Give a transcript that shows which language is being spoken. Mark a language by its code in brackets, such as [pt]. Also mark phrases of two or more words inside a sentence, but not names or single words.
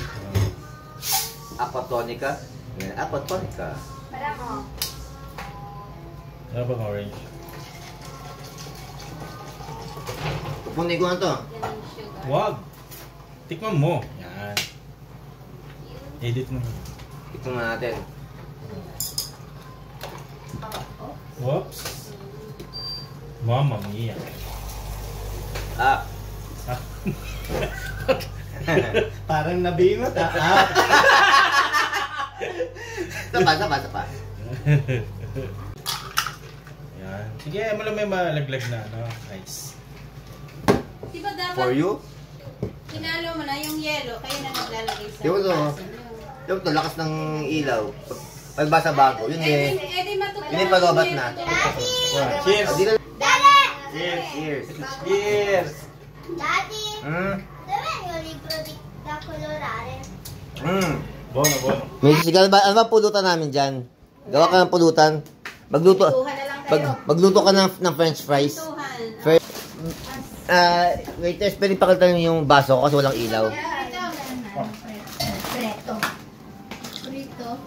[it] Aqua tonica. Yan, aqua tonica. [tl] Wala mo. Ano bang orange? Pupunin ko na to. Yan yung sugar. Wag. Tikman mo. Yan. Edit mo. Ito na natin. Whoops. [it] Mamma mia. Ah. [tl] Ah. Parang nabingot ah. Sapa. Yan. Sige, mo lang may malaglag na, no? Nice. Di ba dapat [en] For you? [tl] hinalo mo na yung yelo, kayo na naglalagay sa Di ba to? baso nyo. Yung to, lakas ng ilaw. Pagbasa bago. Yun eh. Edi matutunan. Yun eh, palobat na. Cheers! Di na. Daddy! Cheers. Cheers! Daddy! Mm. [it] Dove yung libro da colorare? Mm. [tl] Bono. Musical ba? Ano ba pulutan namin dyan? Gawa ka ng pulutan. Magluto. Tuhan na lang kayo. Magluto ka ng [en] french fries. [tl] Tuhan. Waiters, pwede pakalitan yung baso kasi walang ilaw. Preto. Prito.